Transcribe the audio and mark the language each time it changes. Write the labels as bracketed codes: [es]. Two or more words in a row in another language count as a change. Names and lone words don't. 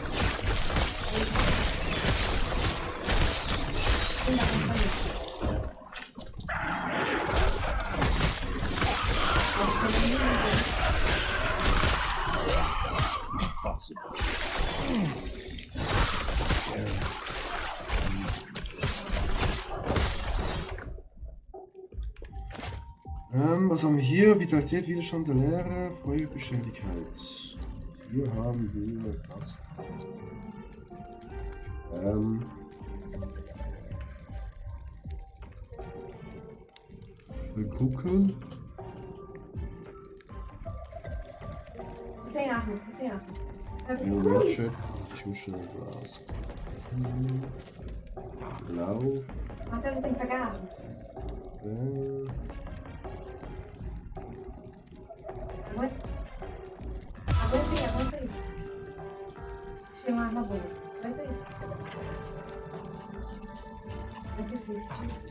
[de] Was haben wir hier? Vitalität, Widerstand der Leere, Feuerbeständigkeit. Hier haben wir das. Wir gucken. [pt] Sem arma, sem arma. Sabe? [de] Moment, Chat. Ich muss schnell Glas. Lauf. [pt] Matheus, eu tenho que pegar a arma. Aguenta. Aguenta aí. Achei uma arma boa. Aguenta aí. Aguenta esses tiros.